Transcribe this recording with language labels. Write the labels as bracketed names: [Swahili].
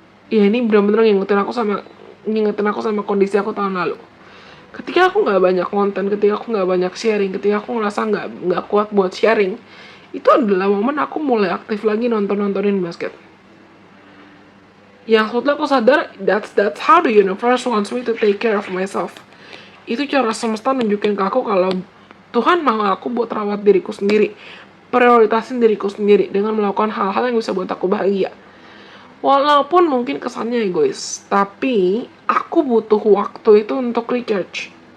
[Indonesian] Ya, ini benar-benar ngingetin aku sama kondisi aku tahun lalu. Ketika aku nggak banyak konten, ketika aku nggak banyak sharing, ketika aku ngerasa nggak kuat buat sharing, itu adalah momen aku mulai aktif lagi nontonin basket. Yang setelah aku sadar, [English] that's how the universe wants me to take care of myself. [Indonesian] Itu cara semesta nunjukin ke aku kalau Tuhan mau aku buat rawat diriku sendiri, prioritasin diriku sendiri dengan melakukan hal-hal yang bisa buat aku bahagia. Walaupun mungkin kesannya egois, tapi aku butuh waktu itu untuk recharge.